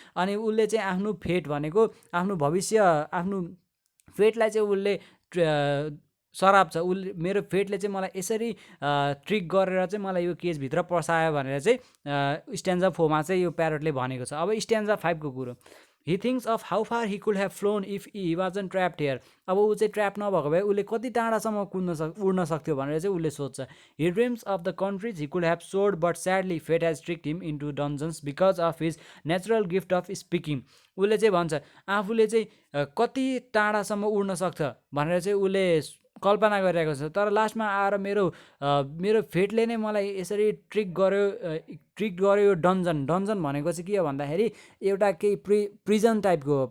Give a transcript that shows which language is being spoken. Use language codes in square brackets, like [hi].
[ne] अनि उसले चाहिँ आफ्नो फेट भनेको आफ्नो भविष्य, आफ्नो फेटलाई चाहिँ उसले सराप छ। उसले मेरो फेटले चाहिँ मलाई यसरी ट्रिक गरेर चाहिँ मलाई यो केजभित्र पसायो भनेर चाहिँ स्ट्यान्जा 4 मा चाहिँ यो प्यारोटले भनेको छ। अब स्ट्यान्जा 5 को कुरो। [en] He thinks of how far he could have flown if he wasn't trapped here। [ne] अब ऊ चाहिँ ट्र्याप नभएको भए उसले कति टाढासम्म उड्न सक्थ्यो भनेर चाहिँ उसले सोच्छ। [en] He dreams of the countries he could have soared but sadly fate has tricked him into dungeons because of his natural gift of speaking। [ne] उसले चाहिँ भन्छ आफूले चाहिँ कति टाढासम्म उड्न सक्छ भनेर चाहिँ उसले कल्पना गरिरहेको छ, तर लास्टमा आएर मेरो फेटले नै मलाई यसरी ट्रिक गर्यो यो डन्जन भनेको चाहिँ के हो भन्दाखेरि एउटा केही प्रिजन टाइपको हो।